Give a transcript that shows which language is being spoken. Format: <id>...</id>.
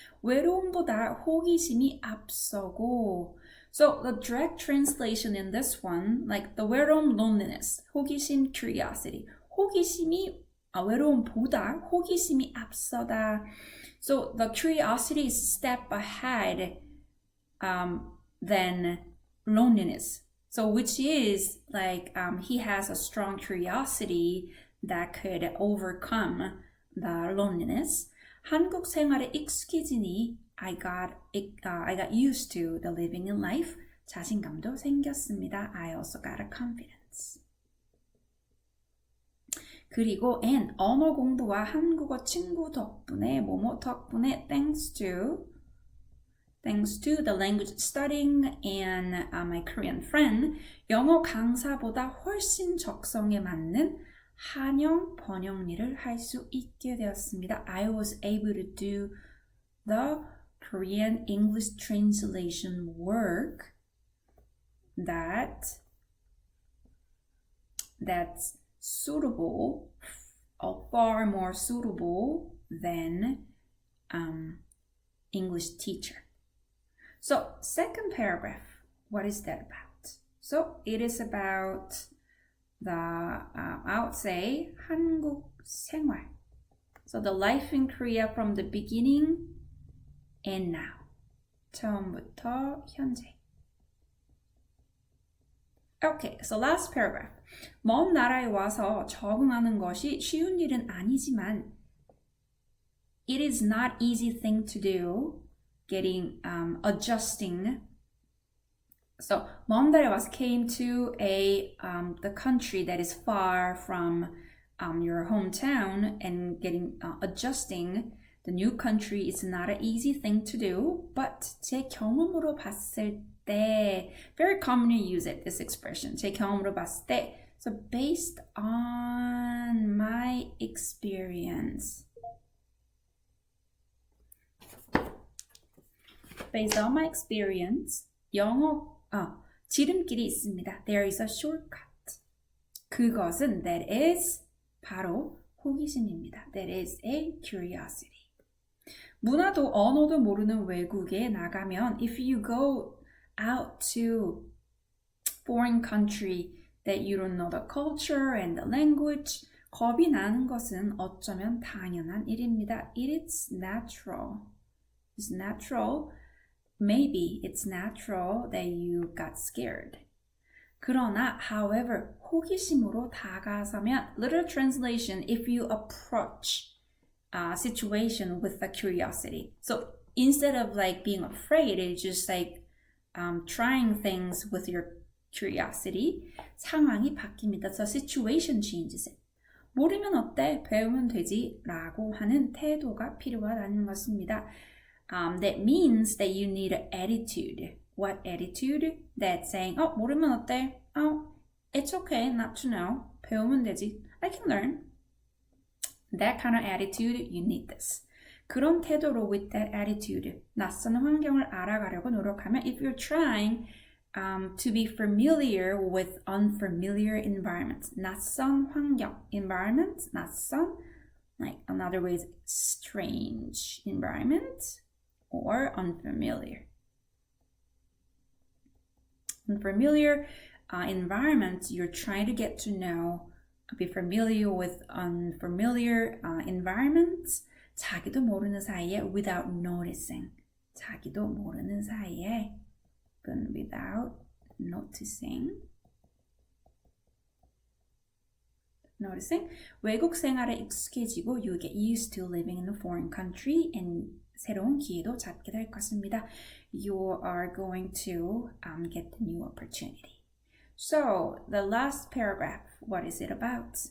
<ko>외로움보다 호기심이 앞서고.</ko> <en>So the direct translation in this one, like the 외로움, loneliness, 호기심, curiosity.</en> <ko>호기심이 외로움보다 호기심이 앞서다.</ko> <en>So the curiosity is step ahead than loneliness. So which is like he has a strong curiosity that could overcome the loneliness.</en> <ko>한국 생활에 익숙해지니</ko> <en>I got used to the living in life.</en> <ko>자신감도 생겼습니다.</ko> <en>I also got a confidence.</en> <ko>그리고 and 언어 공부와 한국어 친구 덕분에 뭐뭐 덕분에</ko> <en>thanks to the language studying and my Korean friend</en> <ko>영어 강사보다 훨씬 적성에 맞는 한영 번역 일을 할 수 있게 되었습니다.</ko> <en>I was able to do the Korean English translation work that's suitable, far more suitable than English teacher. So second paragraph, what is that about? So it is about the, I would say, 한국 생활. So the life in Korea from the beginning and now.</en> <ko>처음부터 현재.</ko> <en>Okay, so last paragraph.</en> <ko>먼 나라에 와서 적응하는 것이 쉬운 일은 아니지만</ko> <en>it is not easy thing to do. Getting adjusting. So</en> <ko>먼 나라에 와서</ko> <en>came to the country that is far from your hometown and getting adjusting the new country is not an easy thing to do. But</en> <ko>제 경험으로 봤을 때</ko> <en>very commonly use it, this expression.</en> <ko>제 경험으로 봤을 때</ko> <en>so based on my experience. Based on my experience,</en> <ko>영어 지름길이 있습니다.</ko> <en>There is a shortcut.</en> <ko>그것은</ko> <en>that is</en> <ko>바로 호기심입니다.</ko> <en>That is a curiosity.</en> <ko>문화도 언어도 모르는 외국에 나가면</ko> <en>if you go out to foreign country that you don't know the culture and the language</en> <ko>겁이 나는 것은 어쩌면 당연한 일입니다.</ko> <en>It is natural. It's natural. Maybe it's natural that you got scared.</en> <ko>그러나,</ko> <en>however,</en> <ko>호기심으로 다가서면,</ko> <en>literal translation, if you approach a situation with a curiosity. So instead of like being afraid, it's just like trying things with your curiosity.</en> <ko>상황이 바뀝니다.</ko> <en>So situation changes it.</en> <ko>모르면 어때? 배우면 되지? 라고 하는 태도가 필요하다는 것입니다.</ko> <en>That means that you need an attitude. What attitude? That's saying,</en> <ko>모르면 어때?</ko> <en>It's okay not to know.</en> <ko>배우면 되지.</ko> <en>I can learn. That kind of attitude, you need this.</en> <ko>그런 태도로</ko> <en>with that attitude,</en> <ko>낯선 환경을 알아가려고 노력하면</ko> <en>if you're trying to be familiar with unfamiliar environments,</en> <ko>낯선 환경,</ko> <en>environment, 낯선, like another way is strange environment, or unfamiliar. Unfamiliar environments, you're trying to get to know, be familiar with unfamiliar environments.</en> <ko>자기도 모르는 사이에</ko> <en>without noticing.</en> <ko>자기도 모르는 사이에 without noticing.</ko> <en>Noticing.</en> <ko>외국 생활에 익숙해지고</ko> <en>you get used to living in a foreign country and</en> <ko>새로운 기회도 찾게 될 것입니다.</ko> <en>You are going to get the new opportunity. So, the last paragraph, what is it about?</en>